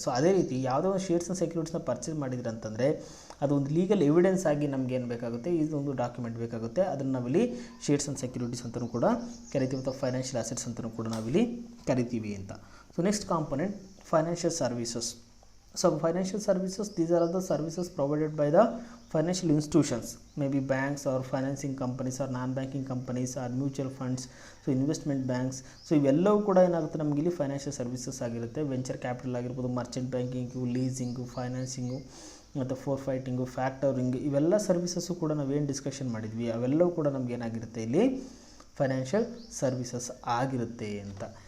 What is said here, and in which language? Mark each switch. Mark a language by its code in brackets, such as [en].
[kn] So ಅದೇ ರೀತಿ ಯಾವುದೋ ಒಂದು ಶೇರ್ಸ್ನ ಸೆಕ್ಯೂರಿಟೀಸ್ನ ಪರ್ಚೇಸ್ ಮಾಡಿದ್ರೆ ಅಂತಂದರೆ ಅದೊಂದು ಲೀಗಲ್ ಎವಿಡೆನ್ಸ್ ಆಗಿ ನಮ್ಗೆ ಏನು ಬೇಕಾಗುತ್ತೆ, ಇದೊಂದು ಡಾಕ್ಯುಮೆಂಟ್ ಬೇಕಾಗುತ್ತೆ. ಅದನ್ನು ನಾವಿಲ್ಲಿ ಶೇರ್ಸ್ ಆ್ಯಂಡ್ ಸೆಕ್ಯೂರಿಟೀಸ್ ಅಂತಲೂ ಕೂಡ ಕರಿತೀವಿ, ಅಥವಾ ಫೈನಾನ್ಷಿಯಲ್ ಅಸೆಟ್ಸ್ ಅಂತಲೂ ಕೂಡ ನಾವಿಲ್ಲಿ ಕರಿತೀವಿ ಅಂತ. [en] So next component financial services. So financial services, these are the services provided by the financial institutions, maybe banks or financing companies or non-banking companies or mutual funds, so investment banks. [kn] So ಇವೆಲ್ಲವೂ ಕೂಡ ಏನಾಗುತ್ತೆ ನಮಗೆ ಇಲ್ಲಿ financial services ಆಗಿರುತ್ತೆ. Venture capital ಆಗಿರ್ಬೋದು, Merchant banking, ಲೀಸಿಂಗು, ಫೈನಾನ್ಸಿಂಗು ಮತ್ತು four fighting, factoring, ಇವೆಲ್ಲ services ಕೂಡ ನಾವೇನು ಡಿಸ್ಕಷನ್ ಮಾಡಿದ್ವಿ ಅವೆಲ್ಲವೂ ಕೂಡ ನಮ್ಗೆ ಏನಾಗಿರುತ್ತೆ ಇಲ್ಲಿ ಫೈನಾನ್ಷಿಯಲ್ ಸರ್ವಿಸಸ್ ಆಗಿರುತ್ತೆ ಅಂತ.